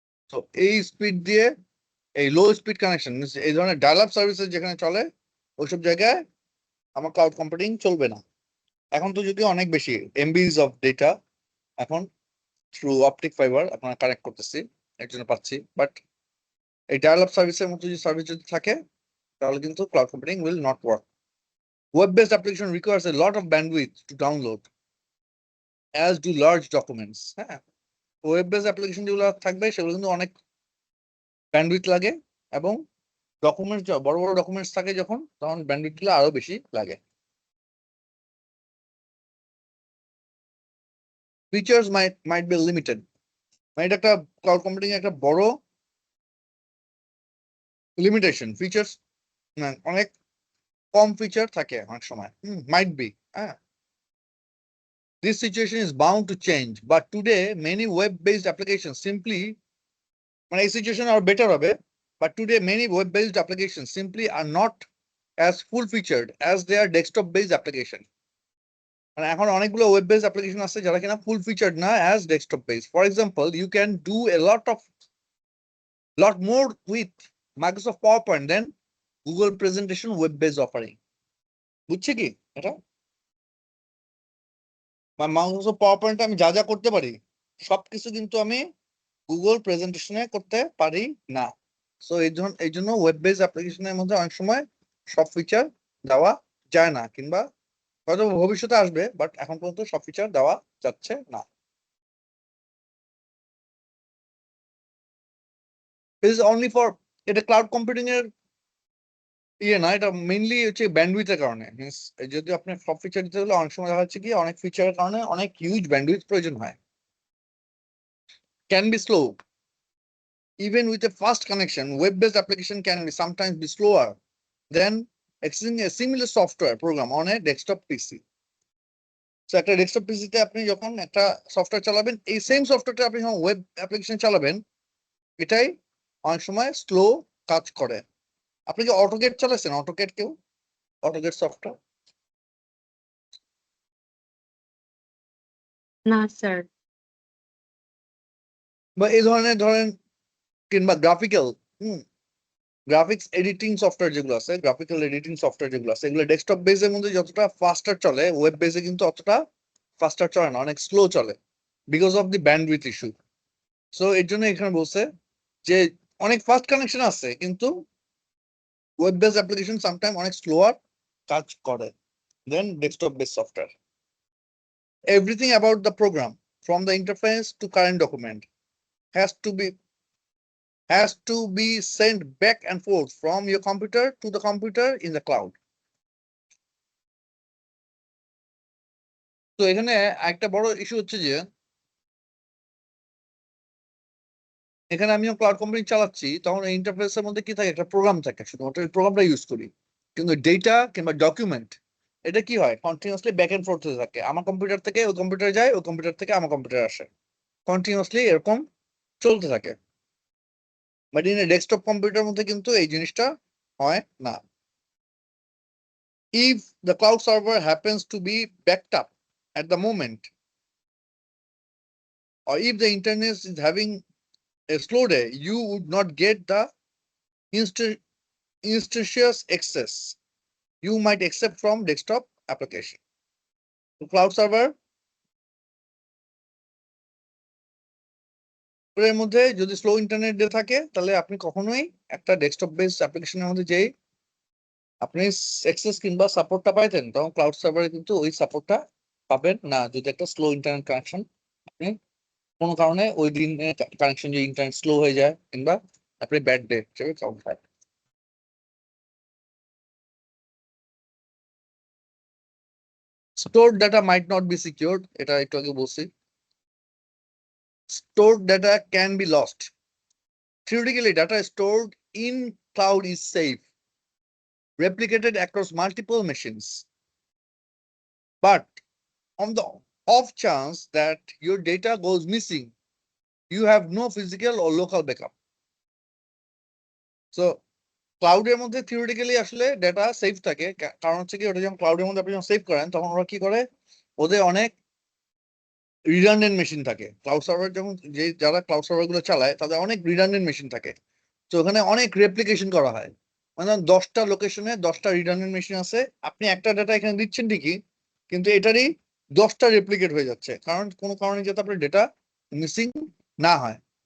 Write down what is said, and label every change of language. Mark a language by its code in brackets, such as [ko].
[bn] তো এই স্পিড দিয়ে এই লো স্পিড কানেকশন, এই ধরনের ডায়াল-আপ সার্ভিসেস যেখানে চলে ওইসব জায়গায় আমার ক্লাউড কম্পিউটিং চলবে না। এখন তো যদিও অনেক বেশি এমবিজ অফ ডেটা এখন থ্রু অপটিক ফাইবার আপনারা কানেক্ট করতেছি, এর জন্য পাচ্ছি, বাট এই ডায়াল-আপ সার্ভিসের মতো যদি সার্ভিস যদি থাকে তাহলে কিন্তু [en] Cloud computing will not work. Web-based application requires a lot of bandwidth to download, as do large documents. [bn] হ্যাঁ, ওয়েব-বেসড অ্যাপ্লিকেশন যেগুলো থাকবে সেগুলো কিন্তু অনেক ব্যান্ডউইথ লাগে, এবং ডকুমেন্টস বড় বড় ডকুমেন্টস থাকে যখন, তখন ব্যান্ডউইথগুলো আরো বেশি লাগে। [en] features might be limited, [bn] মানে এটা একটা ক্লাউড কম্পিউটিং একটা বড় লিমিটেশন। ফিচার্স অনেক কম ফিচার থাকে অনেক সময়, মাইট বি, হ্যাঁ। [en] This situation is bound to change, but today many web-based applications simply, [bn] মানে এই সিচুয়েশন আরো বেটার হবে, [en] but today many web-based applications simply are not as full-featured as their desktop-based application. [bn] মানে এখন অনেকগুলো web-based application আছে যারা কিনা full-featured না as desktop-based. [en] For example, you can do a lot more with Microsoft PowerPoint than Google Presentation web-based offering. [bn] বুঝছে কি এটা? মাইক্রোসফট পাওয়ার পয়েন্টে আমি যা যা করতে পারি সবকিছু কিন্তু আমি গুগল প্রেজেন্টেশনে করতে পারি না। সো এই জন্য ওয়েব বেস অ্যাপ্লিকেশনের মধ্যে অনেক সময় সব ফিচার দেওয়া যায় না, কিংবা হয়তো ভবিষ্যতে আসবে, বাট এখন পর্যন্ত সব ফিচার দেওয়া যাচ্ছে না। [en] it is only for, [bn] এটা ক্লাউড কম্পিউটিং এর না, এটা মেইনলি হচ্ছে ব্যান্ডউইথের কারণে। মিনস যদি আপনি সব ফিচার দিতে হলে অনেক সময় দেখা যাচ্ছে কি অনেক ফিচারের কারণে অনেক হিউজ ব্যান্ডউইথ প্রয়োজন হয়, [en] Can be slow. Even with a fast connection, web-based application can be sometimes be slower than accessing a similar software program on a desktop PC. [bn] So একটা ডেস্কটপ পিসিতে আপনি যখন একটা সফটওয়্যার চালাবেন, এই সেম সফটওয়্যারটা আপনি যখন ওয়েব অ্যাপ্লিকেশন চালাবেন, এটাই অনেক সময় স্লো কাজ করে। আপনি কি অটোকেড চালাচ্ছেন? অটোকেড কেউ? অটোকেড সফটওয়্যার না স্যার। বা এই ধরনের ধরেন, কিংবা গ্রাফিক্স এডিটিং সফটওয়্যার যেগুলো আছে, গ্রাফিক্যাল এডিটিং সফটওয়্যার যেগুলো আছে, এগুলো ডেস্কটপ বেসের মধ্যে যতটা ফাস্টার চলে, ওয়েব বেসে কিন্তু অতটা ফাস্টার চলে না, অনেক স্লো চলে [en] Because of the bandwidth issue. [bn] So এর জন্য এখানে বলছে যে অনেক ফাস্ট কানেকশন আছে, কিন্তু ওয়েব বেস অ্যাপ্লিকেশন সামটাইম অনেক স্লোয়ার কাজ করে দেন desktop base software. [en] Everything about the program, from the interface to current document, has to be sent back and forth from your computer to the computer in the cloud. [bn] তো এখানে একটা বড় issue হচ্ছে যে এখানে আমিও ক্লাউড কম্পিউটিং চালাচ্ছি, তখন ইন্টারফেসের মধ্যে কি থাকে, একটা প্রোগ্রাম থাকে, শুধুমাত্র এই প্রোগ্রামটা ইউজ করি, কিন্তু ডেটা কিংবা ডকুমেন্ট এটা কি হয় কন্টিনিউয়াসলি ব্যাক এন্ড ফোর্থ হতে থাকে, আমার কম্পিউটার থেকে ওই কম্পিউটারে যায়, ওই কম্পিউটার থেকে আমার কম্পিউটার আসে, কন্টিনিউয়াসলি এরকম চলতে থাকে। বাট ইন ডেস্কটপ কম্পিউটার মধ্যে কিন্তু এই জিনিসটা হয় না। [en] If the cloud server happens to be backed up at the moment, or if the internet is having a slow day, you would not get the instantaneous access you might accept from desktop application. [bn] The cloud server এর মধ্যে যদি slow internet দিয়ে থাকে, তাহলে আপনি কখনোই একটা desktop base অ্যাপ্লিকেশনের মধ্যে যেই আপনি অ্যাক্সেস কিংবা সাপোর্টটা পাইতেন, তখন ক্লাউড সার্ভারে কিন্তু ওই সাপোর্টটা পাবেন না, যদি একটা স্লো ইন্টারনেট কানেকশন আপনি কোনো কারণে ওই দিন কানেকশন যে ইন্টারনেট স্লো হয়ে যায়, কিংবা আপনি ব্যাড ডে হিসেবে কাউন্ট হয়। [en] Stored data might not be secured, [bn] এটা একটু আগে বলছি। [en] Stored data can be lost. Theoretically, data stored in cloud is safe, replicated across multiple machines. But on the off chance that your data goes missing, you have no physical or local backup. [bn] So ক্লাউডের মধ্যে theoretically আসলে data save থাকে, কারণ হচ্ছে কি ওটা যখন ক্লাউডের মধ্যে আপনি যখন সেভ করেন, তখন ওরা কি করে, ওদের অনেক রিডান্ডেন্ট মেশিন থাকে। ক্লাউড সার্ভার যখন যারা ক্লাউড সার্ভার গুলো চালায়, তাদের অনেক রিডান্ডেন্ট মেশিন থাকে। তো ওখানে অনেক রেপ্লিকেশন করা হয়, মানে 10টা লোকেশনে 10টা রিডান্ডেন্ট মেশিন আছে, আপনি একটা ডেটা এখানে দিচ্ছেন ঠিকই, কিন্তু এটারই 10টা রেপ্লিকেট হয়ে যাচ্ছে, কারণ কোনো কারণে যাতে আপনার ডেটা মিসিং না হয়।